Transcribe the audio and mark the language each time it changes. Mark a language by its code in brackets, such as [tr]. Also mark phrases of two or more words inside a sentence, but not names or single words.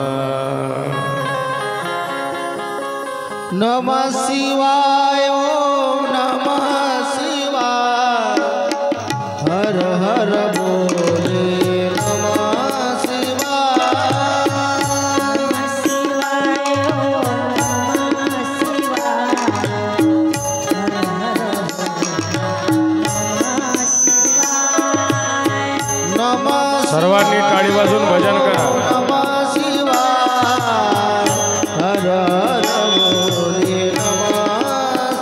[sa] नमः शिवाय ओम नमः शिवाय हर हर बोले नमः शिवाय। [mr] सर्वांनी टाळी वाजवून भजन करा। [sa] नमः शिवाय हर हर बोले नमः